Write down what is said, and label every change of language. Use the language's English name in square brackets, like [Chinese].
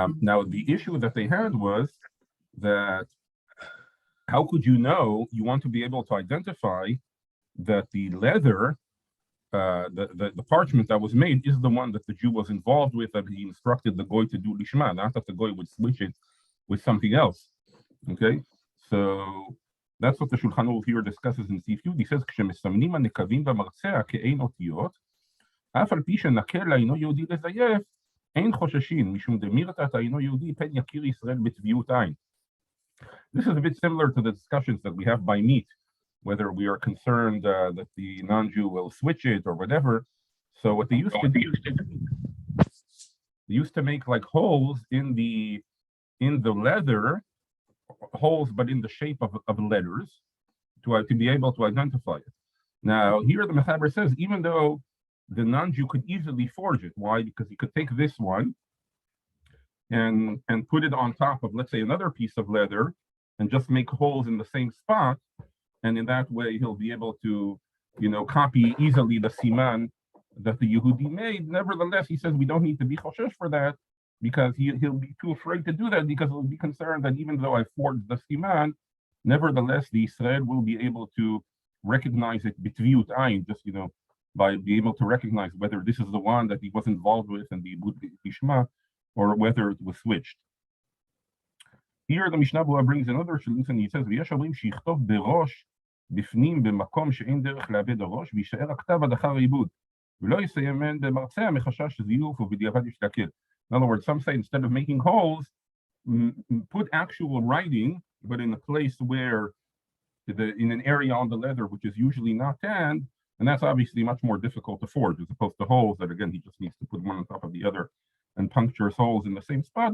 [English] Now the issue that they had was that how could you want to be able to identify that the leather, the parchment that was made is the one that the Jew was involved with, that he instructed the goy to do lishma, not that the goy would switch it with something else. Okay, so that's what the Shulchan Aruch here discusses in seif Yud. He says, [Hebrew] כשמסמנים הנקבים במרצע כאין אותיות, אף על פי שנקל אינו יהודי לזייף, אין חוששים, משום דמירתת אינו יהודי, פן יכיר ישראל בטביעות עין. [English] This is a bit similar to the discussions that we have by meat, whether we are concerned that the non-Jew will switch it or whatever. So what they used to do, they used to make like holes in the leather, holes but in the shape of letters, to be able to identify it. Now here the Mechaber says, even though the non-Jew could easily forge it, why? Because he could take this one and put it on top of, let's say, another piece of leather, and just make holes in the same spot, and in that way he'll be able to, copy easily the siman that the Yehudi made. Nevertheless, he says we don't need to be choshesh for that, because he'll be too afraid to do that, because he'll be concerned that even though I forged the siman, nevertheless the Israel will be able to recognize it b'tviut ayin, just by being able to recognize whether this is the one that he was involved with and the ibud lishma, or whether it was switched. Here the Mishnah Berurah brings another solution. He says, [Hebrew] ויש אומרים שיכתוב בראש בפנים במקום שאין דרך לאבד הראש, ויישאר הכתב עד אחר העיבוד, ולא יסיימן במרצע מחשש זיוף ובדיעבד יש להקל. [English] In other words, some say instead of making holes, put actual writing, but in a place where, in an area on the leather which is usually not tanned, and that's obviously much more difficult to forge, as opposed to holes that, again, he just needs to put one on top of the other and punctures holes in the same spot.